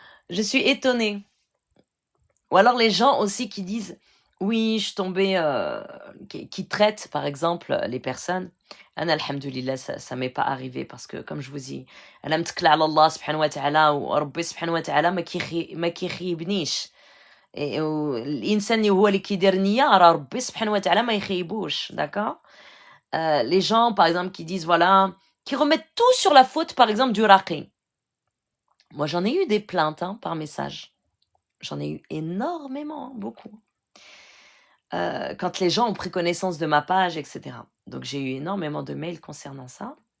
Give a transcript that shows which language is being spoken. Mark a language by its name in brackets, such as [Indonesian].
[French] Je suis étonnée. Ou alors les gens aussi qui disent oui, je tombais, qui traitent par exemple les personnes. Ana alhamdulillah, ça m'est pas arrivé parce que comme je vous dis, [Arabic] أنا متكلة على الله سبحانه وتعالى وربي سبحانه وتعالى ما كيخيبنيش. الإنسان اللي هو اللي كيدير نية راه ربي سبحانه وتعالى ما يخيبوش, d'accord? [French] Les gens par exemple qui disent voilà, qui remettent tout sur la faute par exemple du raqi. Moi j'en ai eu des plaintes par message. J'en ai eu énormément, beaucoup. Quand les gens ont pris connaissance de ma page, etc. Donc j'ai eu énormément de mails concernant ça.